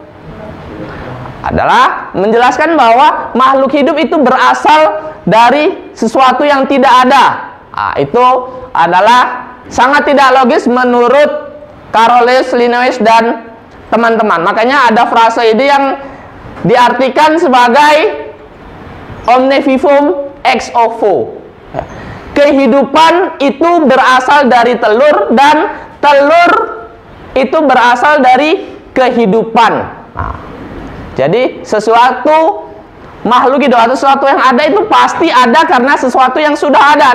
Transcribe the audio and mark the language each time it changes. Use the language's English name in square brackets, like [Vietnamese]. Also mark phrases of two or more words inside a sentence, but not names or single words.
[Indonesian] Adalah menjelaskan bahwa makhluk hidup itu berasal dari sesuatu yang tidak ada. Nah, itu adalah sangat tidak logis menurut Carolus Linnaeus dan teman-teman. Makanya ada frasa ini yang diartikan sebagai [Latin] omne vivum ex ovo. [Indonesian] Kehidupan itu berasal dari telur dan telur itu berasal dari kehidupan. Nah, jadi sesuatu makhluk hidup atau sesuatu yang ada itu pasti ada karena sesuatu yang sudah ada.